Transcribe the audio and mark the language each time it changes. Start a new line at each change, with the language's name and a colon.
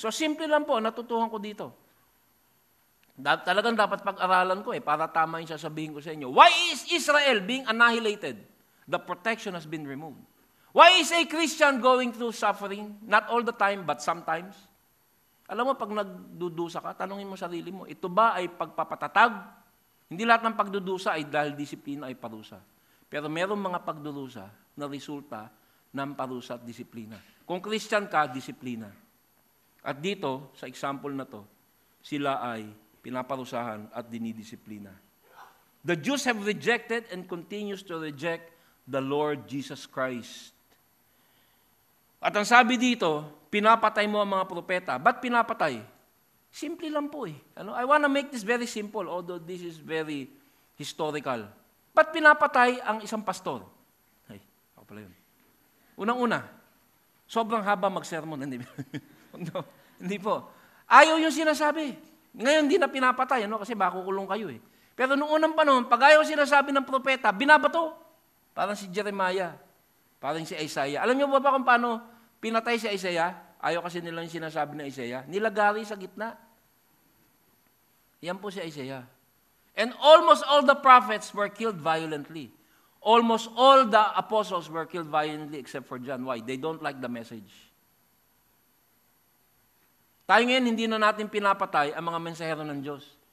Filipino: So simple lang po, natutuhan ko dito. Talagang dapat pag-aralan ko para tama yung sasabihin ko sa inyo.
English: Why is Israel being annihilated? The protection has been removed. Why is a Christian going through suffering? Not all the time, but sometimes.
Filipino: Alam mo, pag nagdudusa ka, tanungin mo sarili mo, ito ba ay pagpapatatag? Hindi lahat ng pagdudusa ay dahil disiplina ay parusa. Pero mayroong mga pagdudusa na resulta ng parusa at disiplina. Kung Christian ka, disiplina. At dito, sa example na to, sila ay pinaparusahan at dinidisiplina.
English: The Jews have rejected and continues to reject the Lord Jesus Christ.
Filipino: At ang sabi dito, pinapatay mo ang mga propeta. Ba't pinapatay? Simple lang po
English: I want to make this very simple, although this is very historical.
Filipino: Ba't pinapatay ang isang pastor? Ay, ako pala yun. Unang-una, sobrang haba mag-sermon. Hindi po. Ayaw yung sinasabi. Ngayon, hindi na pinapatay, kasi makukulong kayo Pero noong unang panahon, pag ayaw sinasabi ng propeta, binabato. Parang si Jeremiah, parang si Isaiah. Alam niyo ba kung paano pinatay si Isaiah? Ayaw kasi nila yung sinasabi ng Isaiah. Nilagari sa gitna. Yan po si Isaiah.
English: And almost all the prophets were killed violently. Almost all the apostles were killed violently except for John. Why? They don't like the message.
Filipino: Tayo ngayon, hindi na natin pinapatay ang mga mensahero ng Diyos.